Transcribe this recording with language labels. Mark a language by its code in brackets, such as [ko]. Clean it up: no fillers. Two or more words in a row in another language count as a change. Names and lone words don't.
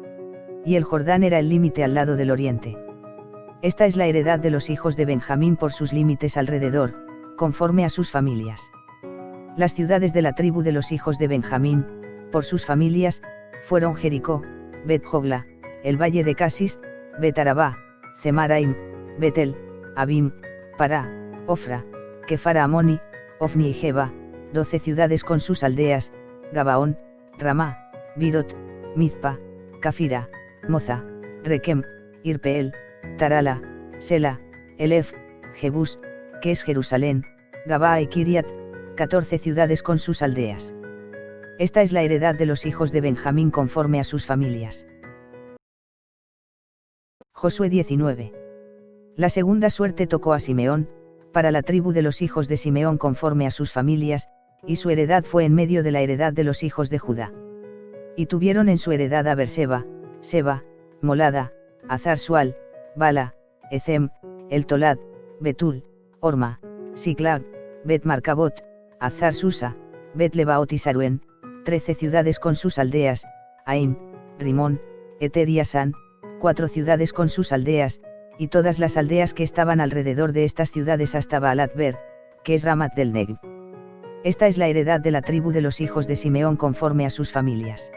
[es] Y el Jordán era el límite al lado del oriente. Esta es la heredad de los hijos de Benjamín por sus límites alrededor, conforme a sus familias. Las ciudades de la tribu de los hijos de Benjamín, por sus familias, fueron Jericó, Bet-Jogla, el valle de Casis, Bet-Arabá, Zemaraim, Betel, Abim, Pará, Ofra, Kefara Amoni, Ofni y Jeba, 12 ciudades con sus aldeas, Gabaón, Ramá, Birot, Mizpa, Cafira, Moza, Requem, Irpeel, Tarala, Sela, Elef, Jebús, que es Jerusalén, Gabaa y Kiriat, 14 ciudades con sus aldeas. Esta es la heredad de los hijos de Benjamín conforme a sus familias. Josué 19. La segunda suerte tocó a Simeón, para la tribu de los hijos de Simeón conforme a sus familias, y su heredad fue en medio de la heredad de los hijos de Judá. Y tuvieron en su heredad a Berseba, Seba, Molada, Azar-Sual, Bala, Ezem, El Tolad, Betul, Orma, Siklag, Bet-Marcabot, Azar-Susa, Bet-Lebaot y Saruen, 13 ciudades con sus aldeas, Ain, Rimón, Eter y Asán, 4 ciudades con sus aldeas, y todas las aldeas que estaban alrededor de estas ciudades hasta Baalat-Ber, que es Ramat del Negev. Esta es la heredad de la tribu de los hijos de Simeón conforme a sus familias.